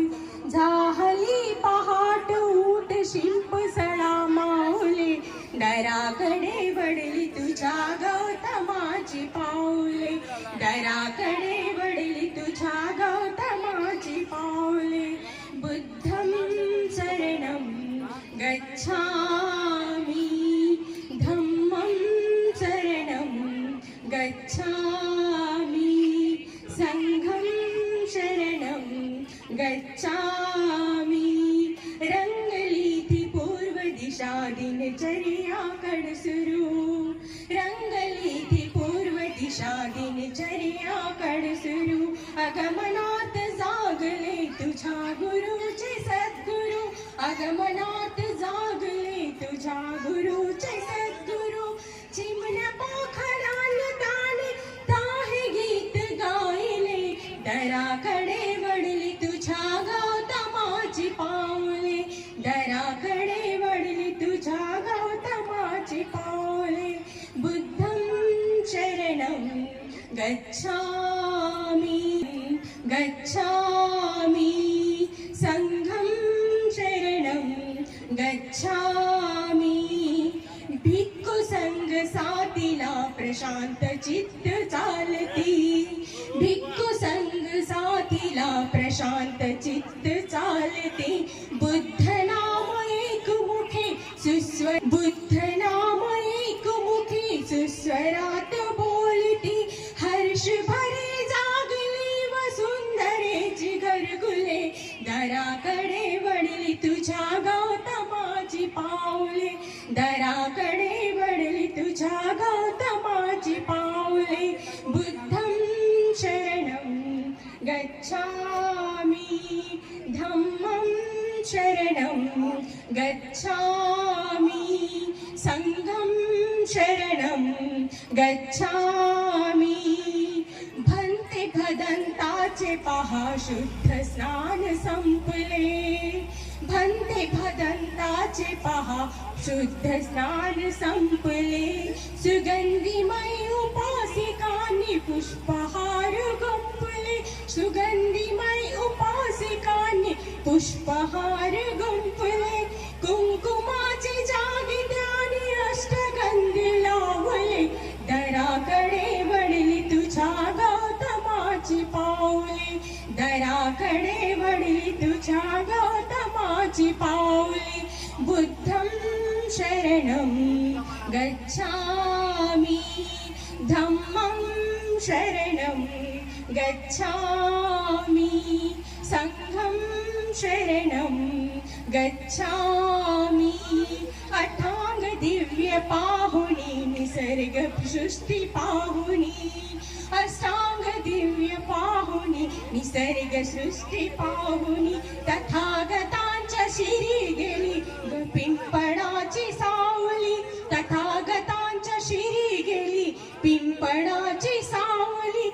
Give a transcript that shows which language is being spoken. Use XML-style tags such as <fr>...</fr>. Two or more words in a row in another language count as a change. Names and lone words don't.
<mr>जाहली पहाट ऊठ शिंप सडा माऊले, दराकडे वळली तुझ्या गौतमाची पाऊले, दराकडे वळली तुझ्या गौतमाची पाऊले.</mr> <pi>बुद्धं शरणं गच्छामि, धम्मं शरणं गच्छामि, संघं शरणं गच्छामि.</pi> <mr>रंगली थी पूर्व दिशा दिनचर्याकड सुरू, रंगली थी पूर्व दिशा दिनचर्याकड सुरू. आगमनात जागले तुझ्या गुरुचे सद्गुरू, आगमनात जागले तुझ्या गुरुचे सद्गुरू. चिमण्या पाखरान ताने ताहे गीत गायले, दराकडे वळली तुझ्या गौतमाची पाऊले, दराकडे वळली तुझ्या गौतमाची पाऊले.</mr> <pi>बुद्धं शरणं गच्छामि, गच्छामि, संघं शरणं गच्छामि.</pi> <mr>भिक्खू संघ साथीला प्रशांत चित्त चालती, भिक्खू संघ साथीला प्रशांत चित्त चालते. बुद्ध नाम एक मुखे सुस्वर, बुद्ध नाम एक मुखे सुस्वरात बोलती. हर्ष भरे जागले वसुंधरेची घरगुले, दराकडे वळली तुझ्या गौतमाची पाऊले, दराकडे वळली तुझ्या गौतमाची पाऊले.</mr> <pi>बुद्धं शरणं गच्छामि, धम्मं शरणं गच्छामि, संघं शरणं गच्छामि.</pi> <mr>भन्ते भदंताचे पहा शुद्ध स्नान संपले, भन्ते भदंताचे पहा शुद्ध स्नान संपले. सुगंधीमय उपासिकांनी पुष्पहार गुंफले, सुगंधीमय उपासिकांनी पुष्पहार गुंफले. कुंकुमाचे जागी त्याने अष्टगंधी लावले, दराकडे वळली तुझ्या गौतमाची पाऊले, दराकडे वळली तुझ्या गौतमाची पाऊले.</mr> <pi>बुद्धं शरणं गच्छामि, धम्मं शरणं गच्छामि, संघं शरणं गच्छामि.</pi> <mr>अथांग दिव्य पाहुनी निसर्ग सृष्टी पाहुनी, अष्टांग दिव्य पाहुनी निसर्ग सृष्टी पाहुनी. तथागतांच्या शिरी गेली पिंपळाची सावली, तथागतांच्या शिरी गेली पिंपळाची सावली.</mr>